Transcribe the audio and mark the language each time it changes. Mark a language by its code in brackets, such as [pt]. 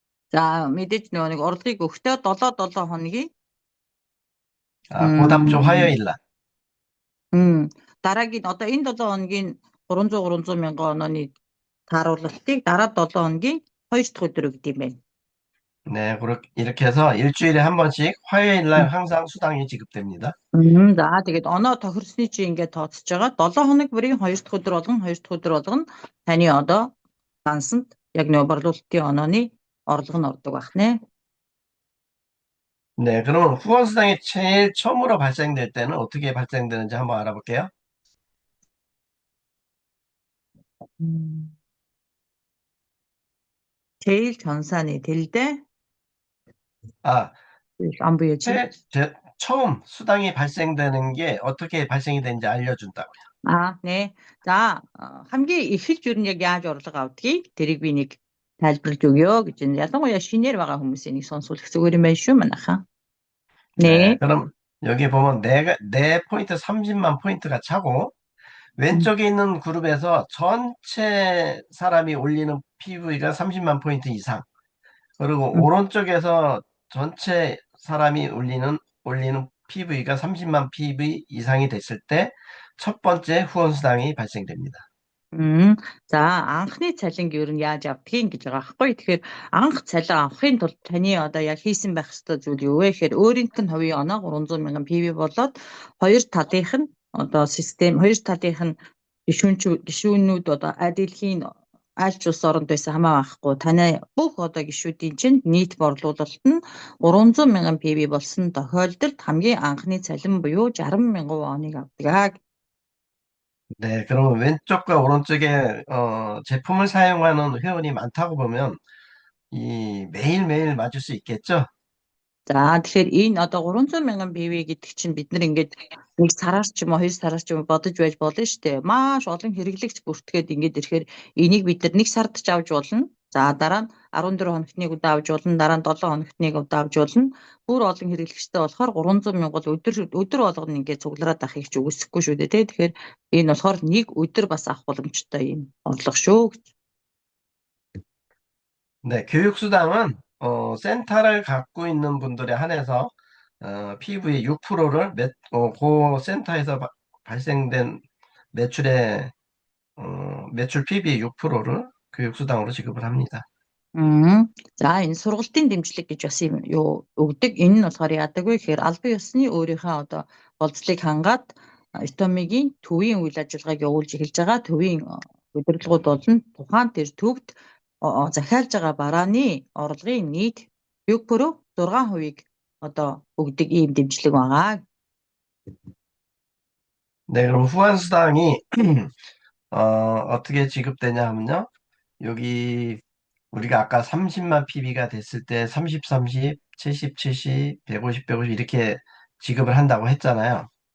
[mn] За мэдээж нөгөө нэг орлогыг өгтөө 7 хоногийн [ko] 그 다음 주 화요일 날. [mn] дараагийн одоо энэ 7 хоногийн 300 мянган онооны тааруулалтыг дараа 7 хоногийн 2 дахь өдөр өгд юм байна. [ko] 네, 이렇게 해서 일주일에 한 번씩 화요일 날 항상 수당이 지급됩니다. [mn] За тэгээд оноо тохирсны чи ингээд тооцож байгаа 7 хоног бүрийн 2 дахь өдөр болгон таны одоо гансанд яг нөгөө борлуулалтын онооны орлого нь ордог байх нэ. [ko] 네, 그러면 후원 수당이 제일 처음으로 발생될 때는 어떻게 발생되는지 한번 알아볼게요. 제일 전산이 될 때, 안 보여지? 처음 수당이 발생되는 게 어떻게 발생이 되는지 알려준다고요. 네. [mn] 자, хамгийн эхэлж юу яг яаж орлого авдгийг тэрийг би нэг тайлбарлаж өгье гэж байна. Ялангуяа шинээр байгаа хүмүүсийн нэг сонсвол зүгээр юм байна шүү манайхаа. [ko] 네, 그럼 여기 보면 내 포인트 30만 포인트가 차고 왼쪽에 있는 그룹에서 전체 사람이 올리는 PV가 30만 포인트 이상. 그리고 오른쪽에서 전체 사람이 올리는 PV가 30만 PV 이상이 됐을 때 첫 번째 후원 수당이 발생됩니다. [mn] За анхны цалинг ер нь яаж авдгийг гэж байгаа байхгүй. Тэгэхээр анх цалин авахын тулд таны одоо яг хийсэн байх ёстой зүйл юу вэ гэхээр өөрийнх нь хувийн оноо 300 мянган PV болоод хоёр талынх нь одоо систем хоёр талынх нь гишүүнүүд одоо дэлхийн аль ч улс оронд байсан хамаагүй таны бүх одоо гишүүдийн чинь нийт борлуулалт нь 300 мянган PV болсон тохиолдолд хамгийн анхны цалин буюу 60 мянган 원ыг авдаг. [ko] 네, 그러면 왼쪽과 오른쪽에 제품을 사용하는 회원이 많다고 보면 이 매일매일 맞을 수 있겠죠? [mn] За тэгэхээр энэ одоо 300 мянган PV гэдэг чинь бид нар ингээд нэг сараар ч юм уу хоёр сараар ч юм уу бодож байж болно шүү дээ. Маш олон хэрэглэгч бүртгээд ингээд ирэхээр энийг бид нар нэг сард ч авч болно. За дараа нь 14 хоногт нэг удаа авч болно. Дараа нь 7 хоногт нэг удаа авч болно. Бүр олон хэрэглэгчтэй болохоор 300 мянган өдөр болгоно ингээд цуглараад авахыг ч үгүйсэхгүй шүү дээ. Тэгэхээр энэ болохоор нэг өдөр бас авах боломжтой юм орлого шүү гэж. [ko] 네, 교육수당은 센터를 갖고 있는 분들에 한해서 PV의 6%를 그 센터에서 발생된 매출의 매출 PV의 6%를 교육수당으로 지급을 합니다. [mn] За энэ сургалтын дэмжлэг гэж бас юм юу өгдөг. Энэ нь болохоор яадаг вэ гэхээр албан ёсны өөрийнхөө одоо болцлыг хангаад Итомигийн төвийн үйл ажиллагааг явуулж эхэлж байгаа. Төвийн удирдлагууд болно. Тухайн тэр төвд захиалж байгаа барааны орлогын нийт 6%-ийг одоо өгдөг ийм дэмжлэг байгаа. [ko] 네, 그럼 후환수당이 어떻게 지급되냐 하면요. 여기 우리가 아까 30만 PB가 됐을 때 30, 30, 70, 70, 150, 150 이렇게 지급을 한다고 했잖아요.